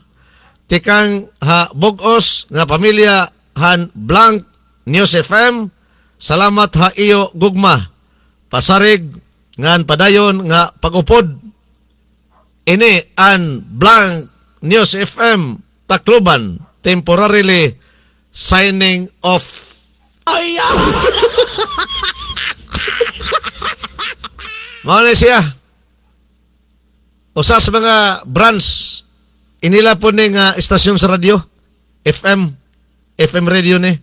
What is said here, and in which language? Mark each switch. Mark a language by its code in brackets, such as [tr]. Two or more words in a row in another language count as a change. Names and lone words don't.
[war] Tikang ha bugos nga pamilya han Blank News FM. Salamat ha iyo gugma. Pasarig ngan padayon nga pagupod. Ini an Blank News FM Tacloban [en] temporarily signing off. [ceb] Ayaw! Mao na siya. Usa sa mga branch inila po ni nga istasyon sa radyo FM radio ni.